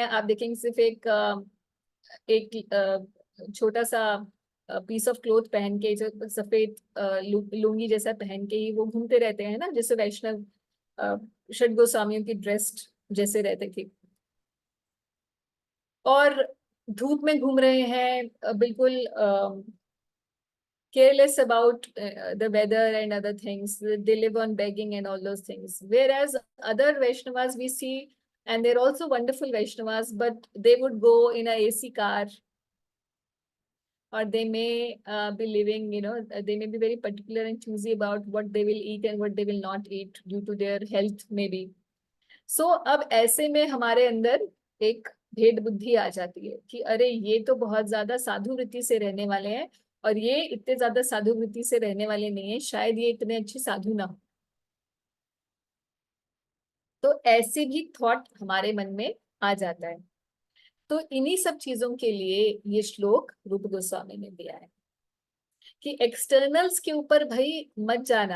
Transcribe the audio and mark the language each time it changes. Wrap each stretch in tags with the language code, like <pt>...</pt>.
<hi>आप देखेंगे सिर्फ एक छोटा सा पीस ऑफ क्लोथ पहन के, जो सफेद लुंगी जैसा पहन के ही वो घूमते रहते हैं ना, जैसे वैष्णव षड गोस्वामियों की ड्रेस्ड जैसे रहते थे. और धूप में घूम रहे हैं, बिल्कुल</hi> <en>careless about the weather and other things. They live on begging and all those things. Whereas other Vaishnavas we see, and they're also wonderful Vaishnavas, but they would go in a AC car, or they may be living, they may be very particular and choosy about what they will eat and what they will not eat due to their health maybe.</en> <hi>So अब ऐसे में हमारे अंदर एक भेद बुद्धि आ जाती है कि अरे ये तो बहुत ज्यादा साधु वृत्ति से रहने वाले हैं और ये इतने ज्यादा साधु वृत्ति से रहने वाले नहीं है, शायद ये इतने अच्छे साधु ना हो. तो ऐसे भी थॉट हमारे मन में आ जाता है. तो इन्हीं सब चीजों के लिए ये श्लोक रूप गोस्वामी ने दिया है कि एक्सटर्नल्स के ऊपर भाई मत जाना.</hi>